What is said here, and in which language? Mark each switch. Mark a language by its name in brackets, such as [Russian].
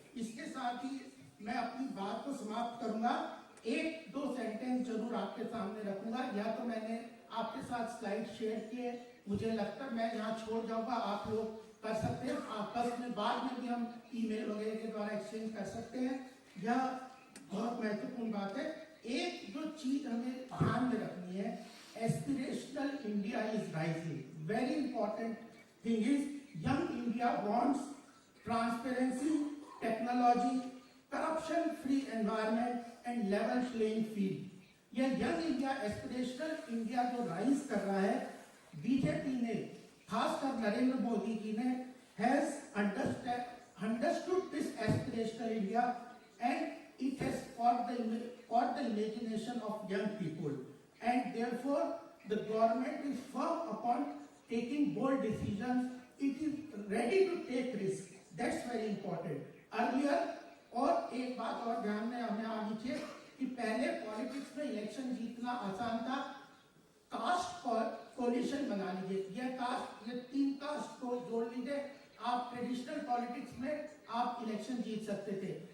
[Hindi] इसके साथ ही मैं अपनी बात को समाप्त करूंगा। एक दो सेंटेंस जरूर आपके सामने रखूंगा, या तो मैंने आपके साथ स्लाइड शेयर किए, मुझे लगता है मैं यहाँ छोड़ जाऊंगा, आप लोग कर सकते हैं आपस में, बाद में भी हम ईमेल वगैरह के द्वारा एक्सचेंज कर सकते हैं। यह बहुत महत्वपूर्ण बात है। एक जो चीज हमें ध्यान में रखनी है, [English] Aspirational India is rising. Very important thing is young India wants transparency, technology, corruption free environment and level playing field। [Hindi] यह यंग इंडिया, एस्पिरेशनल इंडिया जो राइज कर रहा है, बीजेपी ने, खासकर नरेंद्र मोदी जी ने [English] has understood this aspirational India and it has caught the imagination of young people, and therefore the government is firm upon taking bold decisions. It is ready to take risk. That's very important. Earlier, [Hindi] और एक बात और ध्यान में हमें आनी चाहिए कि पहले पॉलिटिक्स में इलेक्शन जीतना आसान था। कास्ट कोलिशन बना लीजिए, यह कास्ट, ये 3 कास्ट को जोड़ लीजिए, आप ट्रेडिशनल पॉलिटिक्स में आप इलेक्शन जीत सकते थे।